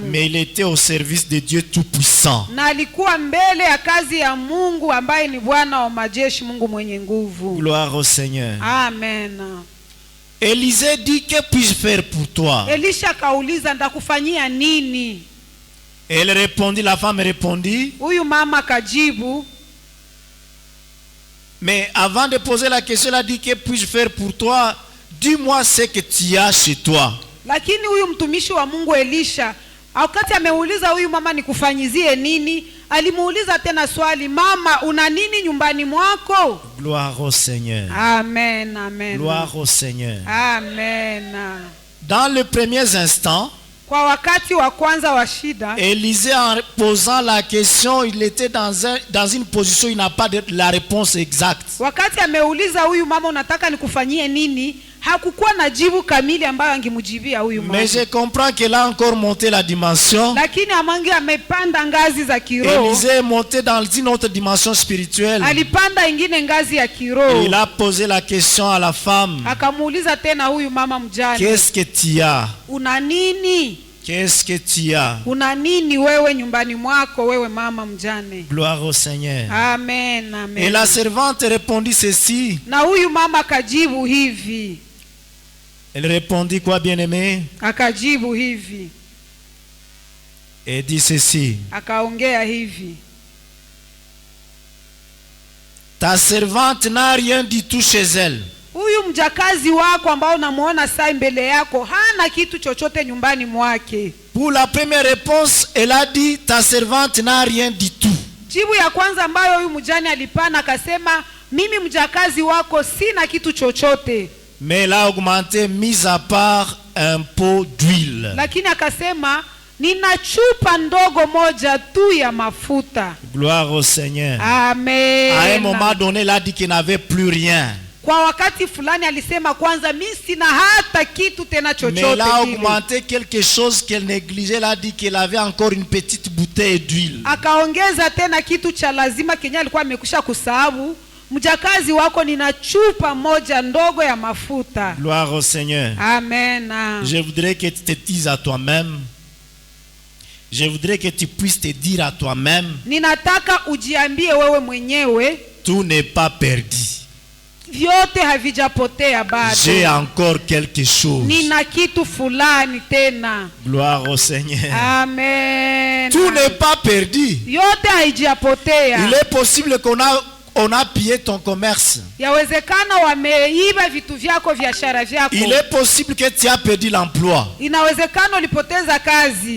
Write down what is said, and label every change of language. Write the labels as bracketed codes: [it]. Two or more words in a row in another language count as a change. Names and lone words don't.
[fr] mais il était au service de Dieu Tout-Puissant. [sw] na alikuwa mbele ya kazi ya Mungu ambaye ni Bwana wa majeshi, Mungu mwenye nguvu. [fr] Gloire au Seigneur. Amen. Élisée dit, que puis-je faire pour toi? [sw] Elisha kauliza, ndakufanyia nini? [fr] Elle répondit, la femme répondit, [sw] Huyu mama kajibu, [fr] mais avant de poser la question, elle a dit, que puis-je faire pour toi? Dis-moi ce que tu as chez toi. [sw] lakini huyu mtumishi wa Mungu Elisha wakati ameuliza huyu mama nikufanyizie nini, alimuuliza tena swali, mama una nini nyumbani mwako? [fr] Gloire au Seigneur. Amen, amen. Gloire au Seigneur. Amen. Dans les premiers instants, [sw] Kwa wakati wa kwanza wa shida, [fr] Élisée, en posant la question, il était dans une position, il n'a pas de la réponse exacte. [sw] wakati ameuliza huyu mama unataka nikufanyie nini, hakukuwa na jibu kamili ambayo angemjibia huyu mama. [fr] Mais je comprends qu'elle a encore monté la dimension. [sw] Lakini amangi amepanda ngazi za kiroho. [fr] Élisée est monté dans une autre dimension spirituelle. [sw] Alipanda ingine ngazi ya [fr] Et [sw] kiroho. [fr] il a posé la question à la femme. [sw] Akamuuliza tena huyu mama mjane, [fr] Qu'est-ce que tu as? [sw] una nini? [fr] Qu'est-ce que tu as? [sw] Una nini wewe nyumbani mwako, wewe mama mjane? [fr] Gloire au Seigneur. Amen, amen. Et la servante répondit ceci. [sw] Na huyu mama akajibu hivi. [fr] Elle répondit quoi, bien-aimé? [sw] Akajibu hivi. [fr] Et dit ceci. [sw] Akaongea hivi. [fr] Ta servante n'a rien du tout chez elle. [sw] Huyu mjakazi wako ambao unamuona sai mbele yako hana kitu chochote nyumbani mwake. [fr] Pour la première réponse, elle a dit, ta servante n'a rien du tout. [sw] Jibu ya kwanza ambayo huyu mjane alipana akasema, mimi mjakazi wako sina kitu chochote. [fr] Mais elle a augmenté, mis à part un pot d'huile. [sw] Lakini akasema, nina chupa ndogo moja tu ya mafuta. [fr] Gloire au Seigneur. Amen. À un moment donné, elle a dit qu'elle n'avait plus rien. [sw] Kwa wakati fulani alisema kwanza mimi sina hata kitu tena [fr] Mais elle [sw] chochote [fr] a [sw] kile. [fr] augmenté quelque chose qu'elle négligeait. Elle a dit qu'elle avait encore une petite bouteille d'huile. [sw] Akaongeza tena kitu cha lazima kenye alikuwa amekusha kusahau. Mjakazi wako nina chupa moja ndogo ya mafuta. [fr] Gloire au Seigneur. Amen. Je voudrais que tu te dises à toi-même. Je voudrais que tu puisses te dire à toi-même. [sw] Ninataka ujiambie wewe mwenyewe, [fr] Tout n'est pas perdu. [sw] vyote havijapotea bado. [fr] J'ai encore quelque chose. [sw] Nina kitu fulani tena. [fr] Gloire au Seigneur. Amen. Tout n'est pas perdu. [sw] Yote haijapotea. [fr] Il est possible qu'on a pillé ton commerce. [sw] Yawezekana wameiba vitu vyako, biashara vyako. [fr] Il est possible que tu as perdu l'emploi. [sw] Inawezekana ulipoteza kazi.